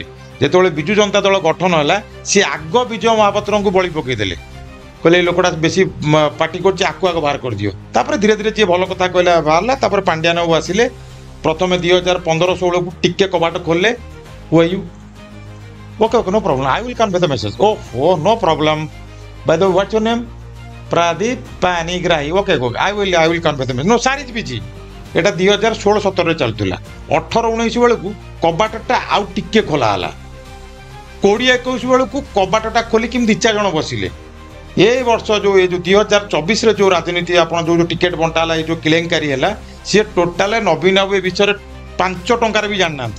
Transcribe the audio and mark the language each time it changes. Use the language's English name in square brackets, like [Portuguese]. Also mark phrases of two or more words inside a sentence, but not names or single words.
[Odia] ଯେତେବେଳେ ବିଜୁ ଜନତା ଦଳ ଗଠନ ହେଲା ସିଏ ଆଗ ବିଜୟ ମହାପାତ୍ରଙ୍କୁ ବଳି ପକାଇଦେଲେ, କହିଲେ ଏଇ ଲୋକଟା ବେଶୀ ପାର୍ଟି କରୁଛି, ଆକୁ ଆଗ ବାହାର କରିଦିଅ। ତାପରେ ଧୀରେ ଧୀରେ ଯିଏ ଭଲ କଥା କହିଲା ବାହାରିଲା। ତାପରେ ପାଣ୍ଡିଆନ ବାବୁ ଆସିଲେ, ପ୍ରଥମେ 2015-16କୁ ଟିକେ କବାଟ ଖୋଲିଲେ। [English] Who are you? Okay okay, no problem, I will convey the message. Oho, no problem, by the way what's your name? Pradeep Panigrahi. Okay, I will convey the message. No, sir is busy. [Odia] এটা 2016-17 ଚାଲୁଥିଲା। 18-19 ବେଳକୁ କବାଟଟା ଆଉ ଟିକେ ଖୋଲା ହେଲା। 20-21 ବେଳକୁ କବାଟଟା ଖୋଲିକି 2-4 ଜଣ ବସିଲେ। এই ବର୍ଷ ଯୋଉ 2024ରେ ଯୋଉ ରାଜନୀତି ଆପଣ ଯୋଉ ଟିକେଟ ବଣ୍ଟା ହେଲା, ଏଇ ଯୋଉ କେଲେଙ୍କାରୀ ହେଲା, ସିଏ ଟୋଟାଲ ନବୀନ ବାବୁ ଏ ବିଷୟରେ 5 ଟଙ୍କାରେ ବି ଜାଣିନାହାନ୍ତି।